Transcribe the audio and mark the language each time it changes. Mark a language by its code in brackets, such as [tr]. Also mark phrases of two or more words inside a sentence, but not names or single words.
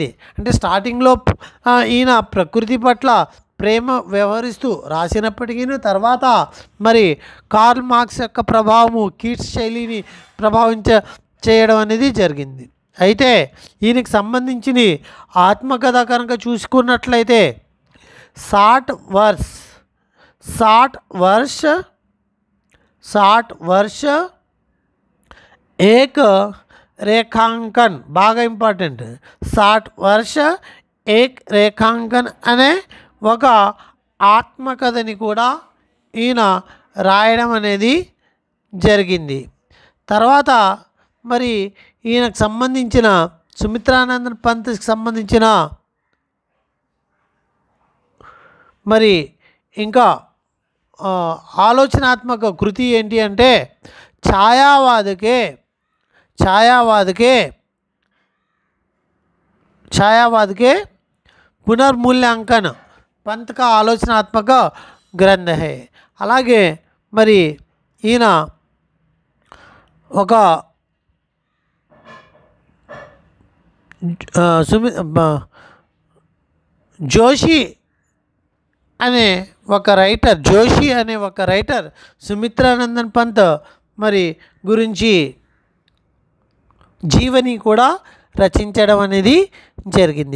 [te] అంటే స్టార్టింగ్లో ఈయన ప్రకృతి పట్ల ప్రేమ వ్యవహరిస్తూ రాసినప్పటికీ తర్వాత మరి కార్ల్ మార్క్స్ యొక్క ప్రభావము కీట్స్ శైలిని చేయడం అనేది జరిగింది. అయితే ఈయనకి సంబంధించిన ఆత్మకథ కనుక చూసుకున్నట్లయితే साठ वर्ष एक रेखांकन బాగా ఇంపార్టెంట్. 60 वर्ष एक रेखांकन అనే ఒక ఆత్మకథని కూడా ఈయన రాయడం అనేది జరిగింది. తర్వాత మరి ఈయనకు సంబంధించిన సుమిత్రానందన్ పంత్కి సంబంధించిన మరి ఇంకా ఆలోచనాత్మక కృతి ఏంటి అంటే [hi] छायावाद के पुनर्मूल्यांकन पंत का आलोचनात्मक ग्रंथ है. [te] అలాగే మరి ఈయన ఒక జోషి అనే ఒక రైటర్ సుమిత్రానందన్ పంత్ మరి గురించి జీవని కూడా రచించడం అనేది జరిగింది.